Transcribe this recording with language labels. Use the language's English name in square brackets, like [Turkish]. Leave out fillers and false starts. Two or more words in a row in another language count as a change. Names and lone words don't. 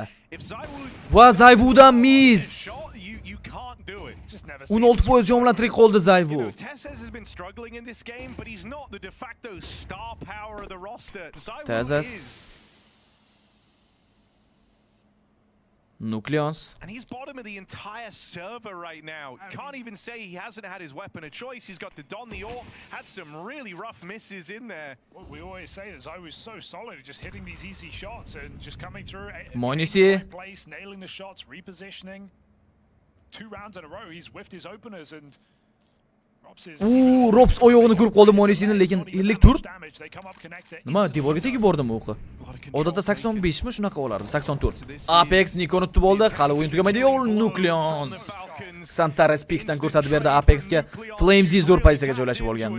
[Uzbek] Va Zayvudan miss. 16% jon bilan tirik qoldi Zayvu. Tezas Nucleons. [English] And he's bottom of the entire server right now. Can't even say he hasn't had his weapon of choice. He's got the Don, the Orc, had some really rough misses in there. Well, we always say that Zai was so solid, just hitting these easy shots and just coming through. Monisi. Place, nailing the shots, repositioning. 2 rounds in a row, he's whiffed his openers and [Uzbek] Robs oyog'ini ko'rib qoldi Monisini, lekin 50 tur. Nima, devorga tegib bordimi o'qi? Odatda 85 mi shunaqa olardi, 84. Apex Nikon tutib oldi, hali o'yin tugamadi. Yo'l Nucleon. Santares Peak'dan ko'rsatib berdi Apexga. Flamesy zo'r pozitsiyaga joylashib olganini.